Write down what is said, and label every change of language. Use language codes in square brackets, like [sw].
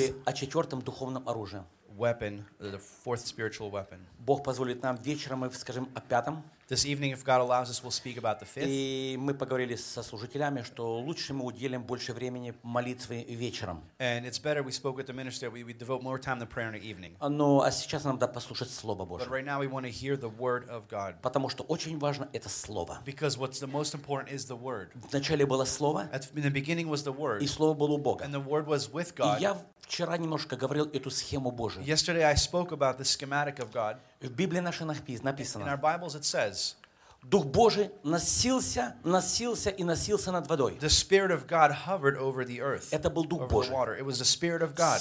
[ru] или о четвертом духовном оружии. [en] Weapon, the fourth spiritual weapon. [ru] Бог позволит нам вечером, мы скажем о пятом. [en] This evening, if God allows us, we'll speak about the fifth. [ru] И мы поговорили со служителями, что лучше мы уделим больше времени молитве вечером. [en] And it's better we spoke with the minister, we devote more time to prayer in the evening. [ru] Но а сейчас нам надо послушать Слово Божие. [en] But right now we want to hear the word of God. [ru] Потому что очень важно это Слово. [en] Because what's the most important is the word. [ru] Вначале было Слово. [en] In the beginning was the word. [ru] И Слово было у Бога. [en] And the word was with God. [ru] И я вчера немножко говорил эту схему Божию. [en] Yesterday I spoke about the schematic of God. [ru] В Библии нашей написано. [en] In our Bibles it says. [ru] Дух Божий носился, носился и носился над водой. [en] The Spirit of God hovered over the earth. [ru] Это был Дух Божий. [en] Over the water. It was the Spirit of God.